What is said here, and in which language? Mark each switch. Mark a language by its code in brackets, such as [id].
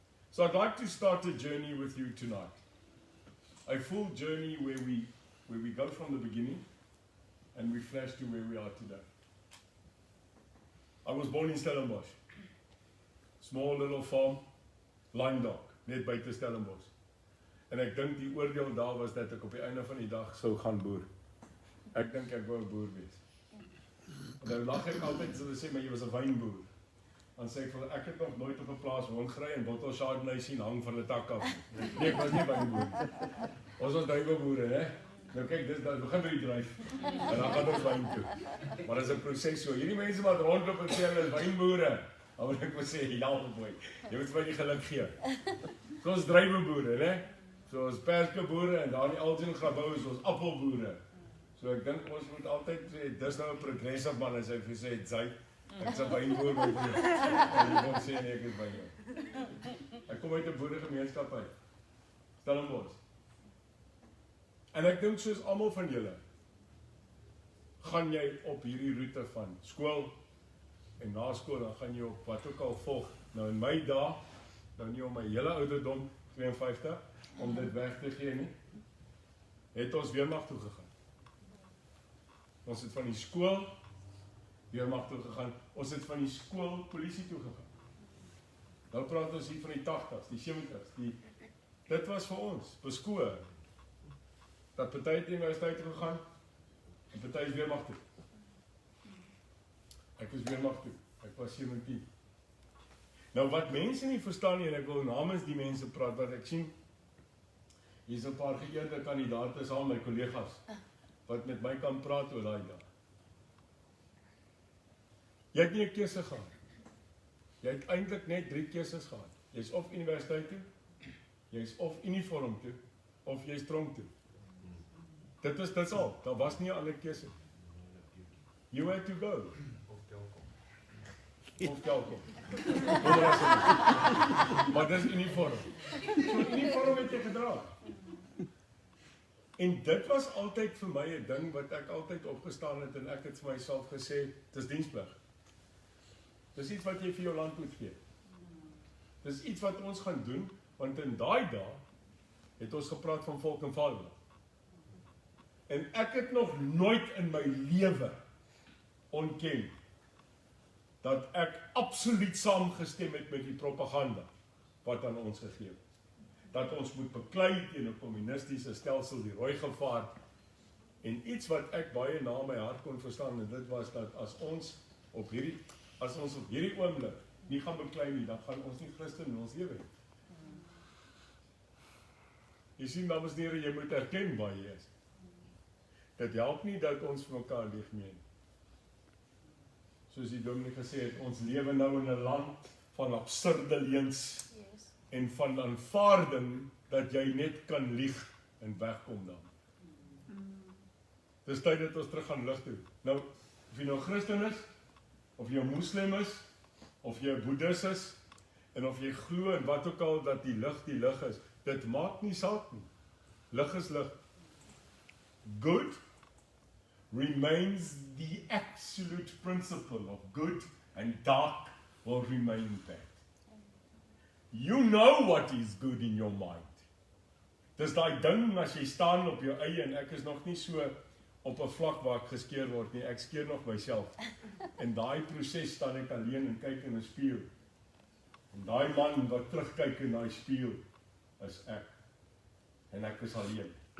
[en] So I'd like to start a journey with you tonight. A full journey where we go from the beginning and we flash to where we are today. I was born in Stellenbosch. Small little farm, Lyndok, [af] net buite Stellenbosch. En ek dink die oordeel daar was dat ek op die einde van die dag sou gaan boer. Ek dink ek wou 'n boer wees. En nou lag ek altyd as hulle sê maar jy was 'n wynboer. Dan sê ek vir ek het nog nooit op 'n plaas rondgery en bottel chardonnay sien hang van 'n tak af. Nee, ek was nie wynboer. Ons was duiweboere, hè. Nou kyk, dis dan begin by die dryf. En dan gaan ons wyn toe. Maar dis 'n proses so. Hierdie mense wat rondloop en sê hulle is wynboere. Dan wil ek maar sê, ja, boy. Jy moet vir my die geluk gee. So ons druiweboere, né? So ons perskeboere en daar in die Algin Grabouw is ons appelboere. So ek dink ons moet altyd sê, dis nou 'n progressive man as hy vir sê, "Jy, ek's 'n wynboer my vriend." En jy moet sê nee, ek is wynboer. Ek kom uit 'n boeregemeenskap uit. Stellenbosch. En ek dink soos almal van julle, gaan jy op hierdie roete van skool en na skool dan gaan jy op wat ook al volg. Nou in my dae, nou nie om my hele ouderdom 52 om dit weg te gee nie, het ons weermag toe gegaan. Ons het van die skool weermag toe gegaan. Ons het van die skool polisie toe gegaan. Nou praat ons hier van die 80s, die 70s. Dit was vir ons beskoor. Dat party het universiteit toe gegaan en party is weermag toe. Ek is weermag toe. Ek was 17. Nou wat mense nie verstaan nie, en ek wil namens die mense praat, wat ek sien, hier is 'n paar geëerde kandidate saam met my kollegas, wat met my kan praat oor daai dag. Jy het nie 'n keuse gehad. Jy het eintlik net 3 keuses gehad. Jy's of universiteit toe, jy's of uniform toe, of jy's tronk toe. Dit al. Daar was nie 'n ander keuse. [en] You had to go. [af] Of telkom. Maar dis uniform. So uniform het jy gedra. En dit was altyd vir my 'n ding wat ek altyd opgestaan het en ek het vir myself gesê, dis diensplig. Dis iets wat jy vir jou land moet gee. Dis iets wat ons gaan doen, want in daai dae het ons gepraat van volk en vaderland. En ek het nog nooit in my lewe ontken dat ek absoluut saamgestem het met die propaganda wat aan ons gegee is. Dat ons moet beklei teen 'n kommunistiese stelsel, die rooi gevaar. En iets wat ek baie na my hart kon verstaan, en dit was dat as ons op hierdie oomblik nie gaan beklei nie, dan gaan ons nie Christen in ons lewe hê. Jy sien, dames en here, jy moet erken waar jy is. Dit help nie dat ons vir mekaar lief nie. Soos die dominee gesê het, ons lewe nou in 'n land van absurde leuns en van aanvaarding dat jy net kan lieg en wegkom dan. Dis tyd dat ons terug gaan lig toe. Nou, of jy nou Christen is, of jy 'n moslim is, of jy 'n boeddhis is, en of jy glo en wat ook al dat die lig is, dit maak nie saak nie. Lig is lig. [en] Good remains the absolute principle of good, and dark will remain bad. You know what is good in your mind. [af] Dis daai ding as jy staan op jou eie, en ek is nog nie so op 'n vlak waar ek geskeer word nie, ek skeer nog myself. En daai proses staan ek alleen en kyk in 'n spieël. En daai man wat terugkyk in daai spieël is ek. En ek is alleen.